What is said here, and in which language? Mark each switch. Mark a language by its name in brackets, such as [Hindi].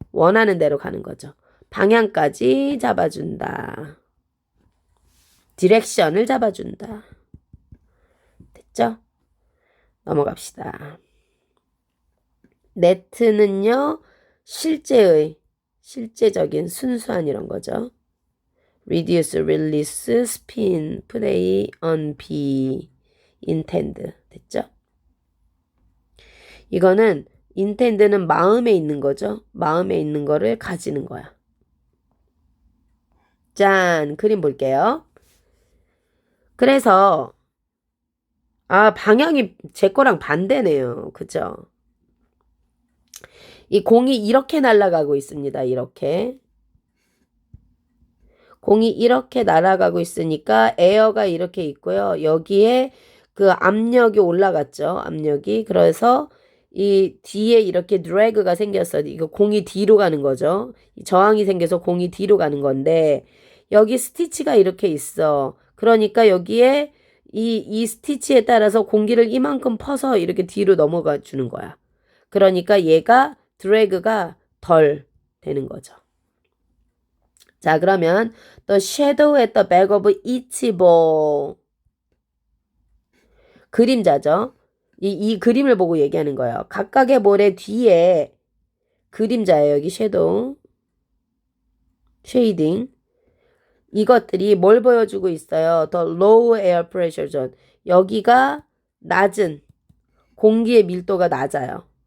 [Korean] 원하는 대로 가는 거죠. 방향까지 잡아준다. 디렉션을 잡아준다. 됐죠? 넘어갑시다. 네트는요. 실제적인 순수한 이런 거죠. [English] reduce, release, spin, play, on, be, intend. [Korean] 됐죠? 이거는 intend는 마음에 있는 거죠. 마음에 있는 거를 가지는 거야. 짠, 그림 볼게요. 그래서 방향이 제 거랑 반대네요. 그죠? 이 공이 이렇게 날아가고 있습니다. 이렇게. 공이 이렇게 날아가고 있으니까 에어가 이렇게 있고요. 여기에 그 압력이 올라갔죠. 압력이. 그래서 이 뒤에 이렇게 드래그가 생겼어. 이거 공이 뒤로 가는 거죠. 저항이 생겨서 공이 뒤로 가는 건데 여기 스티치가 이렇게 있어. 그러니까 여기에 이 스티치에 따라서 공기를 이만큼 퍼서 이렇게 뒤로 넘어가 주는 거야. 그러니까 얘가 드래그가 덜 되는 거죠. 자, 그러면 [English] the shadow at the back of each ball. [Korean] 그림자죠. 이 그림을 보고 얘기하는 거예요. 각각의 볼의 뒤에 그림자예요. 여기 섀도우, 쉐이딩. 이것들이 뭘 보여주고 있어요? [English] The low air pressure zone. [Korean] 여기가 낮은 공기의 밀도가 낮아요.